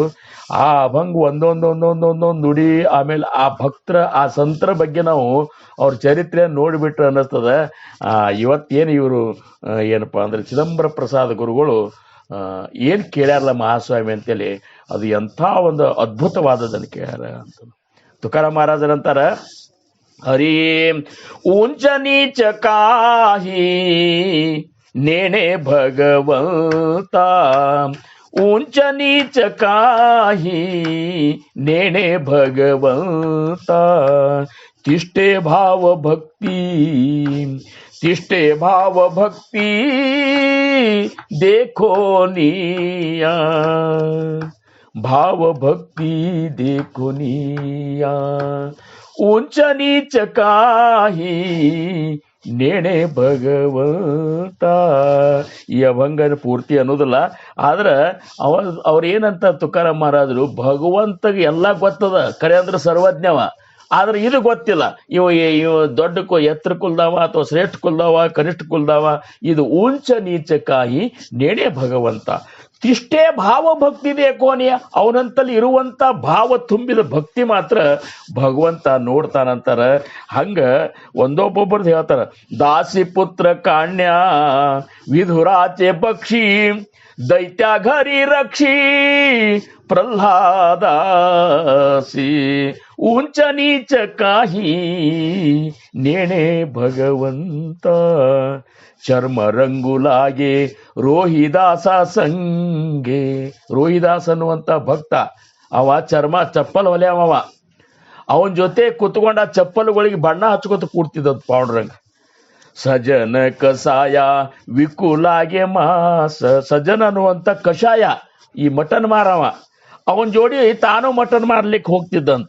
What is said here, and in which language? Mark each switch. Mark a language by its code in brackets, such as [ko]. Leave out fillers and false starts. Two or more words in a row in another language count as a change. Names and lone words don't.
[kn] ಆ ಅಭಂಗ ಒಂದೊಂದೊಂದೊಂದೊಂದೊಂದು ನುಡಿ, ಆಮೇಲೆ ಆ ಭಕ್ತರ ಆ ಸಂತರ ಬಗ್ಗೆ ನಾವು ಅವ್ರ ಚರಿತ್ರೆ ನೋಡಿಬಿಟ್ರೆ ಅನ್ನಿಸ್ತದ. ಇವತ್ತೇನು ಇವರು ಏನಪ್ಪಾ ಅಂದ್ರೆ ಚಿದಂಬರ ಪ್ರಸಾದ ಗುರುಗಳು ಏನ್ ಕೇಳ್ಯಾರಲ್ಲ ಮಹಾಸ್ವಾಮಿ ಅಂತೇಳಿ, ಅದು ಎಂಥ ಒಂದು ಅದ್ಭುತವಾದದನ್ನು ಕೇಳ್ಯಾರ ಅಂತ ತುಕಾರಾಮ್ ಮಹಾರಾಜರಂತಾರ. [mr] हरी ऊंच नीच काही नेणे भगवंता, ऊंच नीच काही नेणे भगवंता, तिष्ठे भाव भक्ती, तिष्ठे भाव भक्ती देखो निया, भाव भक्ती देखो निया, उंच नीच काही नेणे भगवंत. [kn] ಈ ಅಭಂಗನ ಪೂರ್ತಿ ಅನ್ನೋದಿಲ್ಲ, ಆದ್ರೆ ಅವ್ರೇನಂತ ತುಕಾರಾಮ್ ಮಹಾರಾಜರು, ಭಗವಂತಗೆ ಎಲ್ಲ ಗೊತ್ತದ ಕರೆ ಅಂದ್ರೆ ಸರ್ವಜ್ಞವ, ಆದ್ರೆ ಇದು ಗೊತ್ತಿಲ್ಲ. ಇವ ದೊಡ್ಡ ಎತ್ತರ ಕುಲ್ದಾವ ಅಥವಾ ಶ್ರೇಷ್ಠ ಕುಲ್ದಾವ ಕನಿಷ್ಠ ಕುಲ್ದಾವ, ಇದು [mr] उंच नीच काही नेणे भगवंत. तिष्ठे भाव भक्ती देखोनिया, [kn] ಅವನಂತಲ್ಲಿ ಇರುವಂತ ಭಾವ ತುಂಬಿದ ಭಕ್ತಿ ಮಾತ್ರ ಭಗವಂತ ನೋಡ್ತಾನಂತಾರ. ಹಂಗ ಒಂದೊಬ್ಬೊಬ್ಬರದ್ದು ಹೇಳ್ತಾರ. [mr] दासी पुत्र कण्या विदुराचे पक्षी, दैत्या घरी रक्षी प्रल्हादासी, उंच नीच काही नेणे भगवंत, चर्म रंगू लागे रोहिदास संगे. [kn] ರೋಹಿದಾಸ್ ಅನ್ನುವಂತ ಭಕ್ತ, ಅವ ಚರ್ಮ ಚಪ್ಪಲ್ ಹೊಲೆಯವ, ಅವನ ಜೊತೆ ಕುತ್ಕೊಂಡ ಚಪ್ಪಲ್ಗಳಿಗೆ ಬಣ್ಣ ಹಚ್ಕೊತ ಕೂಡ್ತಿದ್ದ ಪಾಂಡುರಂಗ. [mr] सजन कसाई विकू लागे मास, [kn] ಸಜನ ಅನ್ನುವಂತ ಕಷಾಯ ಈ ಮಟನ್ ಮಾರವ, ಅವನ್ ಜೋಡಿ ತಾನು ಮಟನ್ ಮಾರ್ಲಿಕ್ಕೆ ಹೋಗ್ತಿದ್ದಂತ.